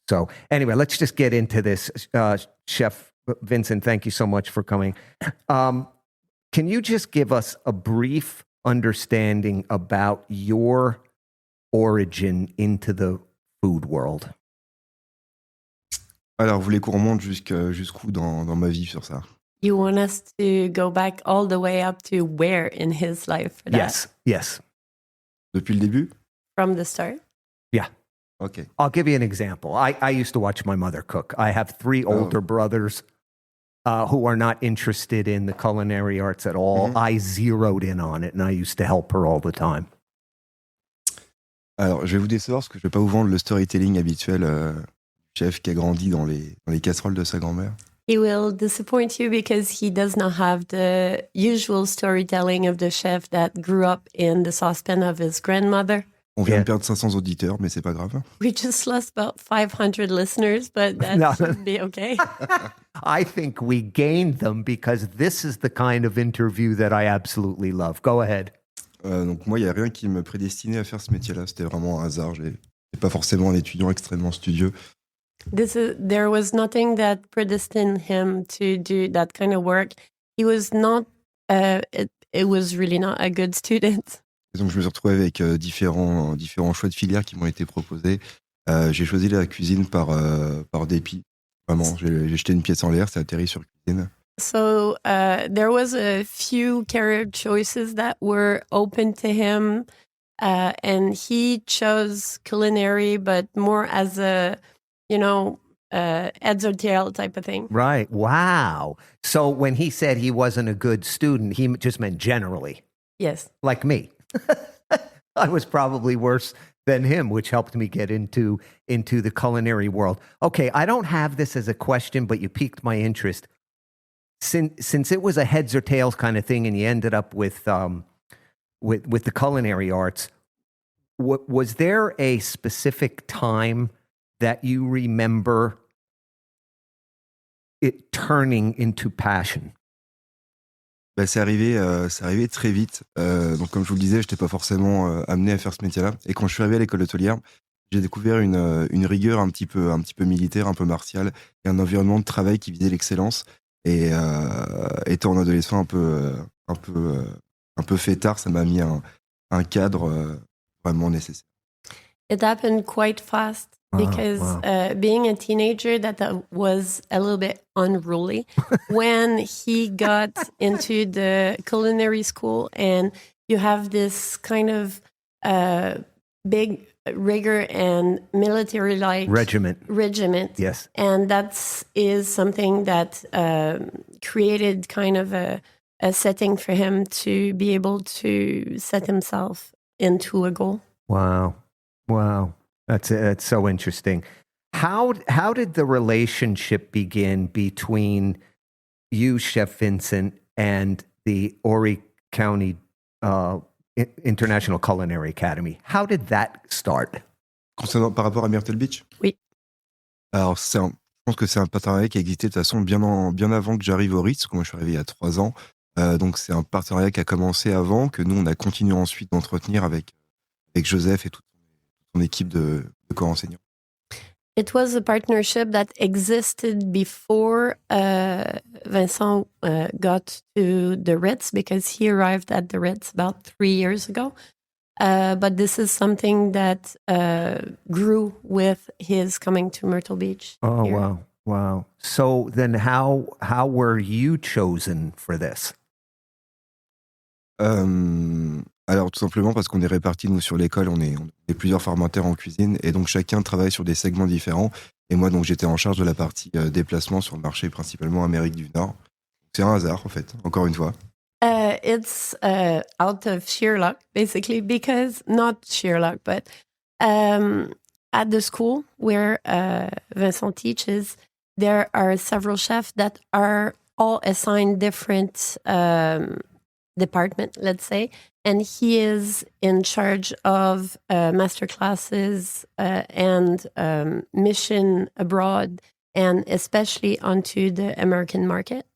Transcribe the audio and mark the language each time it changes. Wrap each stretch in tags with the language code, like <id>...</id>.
<en>So anyway, let's just get into this. Chef Vincent, thank you so much for coming. Can you just give us a brief understanding about your origin into the food world?</en> <fr>Alors, vous voulez qu'on remonte jusqu'où dans ma vie sur ça?</fr> <en>You want us to go back all the way up to where in his life for that? Yes.</en> <fr>Depuis le début?</fr> <en>From the start? Yeah. Okay. I'll give you an example. I used to watch my mother cook. I have three older brothers who are not interested in the culinary arts at all. Mm-hmm. I zeroed in on it, and I used to help her all the time.</en> <fr>Alors, je vais vous décevoir parce que je ne vais pas vous vendre le storytelling habituel du chef qui a grandi dans les casseroles de sa grand-mère.</fr> <en>He will disappoint you because he does not have the usual storytelling of the chef that grew up in the saucepan of his grandmother.</en> <fr>On vient de perdre 500 auditeurs, mais c'est pas grave.</fr> <en>We just lost about 500 listeners, but that should be okay. I think we gained them because this is the kind of interview that I absolutely love. Go ahead.</en> <fr>Donc moi, il n'y a rien qui me prédestinait à faire ce métier-là. C'était vraiment un hasard. Je n'étais pas forcément un étudiant extrêmement studieux.</fr> <en>There was nothing that predestined him to do that kind of work. He was not, it was really not a good student.</en> <fr>Et donc je me suis retrouvé avec différents choix de filières qui m'ont été proposés. J'ai choisi la cuisine par dépit. Vraiment, j'ai jeté une pièce en l'air, ça a atterri sur cuisine.</fr> <en>So there was a few career choices that were open to him, and he chose culinary, but more as a, heads or tail type of thing. Right. Wow. So when he said he wasn't a good student, he just meant generally. Yes. Like me. I was probably worse than him, which helped me get into the culinary world. Okay, I don't have this as a question, but you piqued my interest. Since it was a heads or tails kind of thing, and you ended up with with the culinary arts, was there a specific time that you remember it turning into passion?</en> <fr>Bah, c'est arrivé très vite. Donc, comme je vous le disais, je n'étais pas forcément amené à faire ce métier-là. Et quand je suis arrivé à l'école hôtelière, j'ai découvert une rigueur un petit peu militaire, un peu martiale, et un environnement de travail qui visait l'excellence. Et étant un adolescent un peu fêtard, ça m'a mis un cadre vraiment nécessaire.</fr> <en>It happened quite fast because being a teenager, that was a little bit unruly. When he got into the culinary school, and you have this kind of big rigor and military-like regiment. Yes. And that is something that created kind of a setting for him to be able to set himself into a goal. Wow. That's so interesting. How did the relationship begin between you, Chef Vincent, and the Horry County International Culinary Academy? How did that start?</en> <fr>Par rapport à Myrtle Beach? Oui. Alors, je pense que c'est un partenariat qui a existé de toute façon bien avant que j'arrive au Ritz, parce que moi je suis arrivé il y a 3 ans. Donc c'est un partenariat qui a commencé avant, que nous on a continué ensuite d'entretenir avec Joseph et toute son équipe de corps enseignants.</fr> <en>It was a partnership that existed before Vincent got to the Ritz, because he arrived at the Ritz about 3 years ago. But this is something that grew with his coming to Myrtle Beach. Oh, here. wow. So then how were you chosen for this?</en> <fr>Alors tout simplement parce qu'on est répartis, nous, sur l'école, on est plusieurs formateurs en cuisine, et donc chacun travaille sur des segments différents, et moi donc j'étais en charge de la partie déplacement sur le marché, principalement Amérique du Nord. C'est un hasard en fait, encore une fois.</fr> <en>It's out of sheer luck, basically, because not sheer luck, but at the school where Vincent teaches, there are several chefs that are all assigned different department, let's say, and he is in charge of master classes and mission abroad, and especially onto the American market.</en>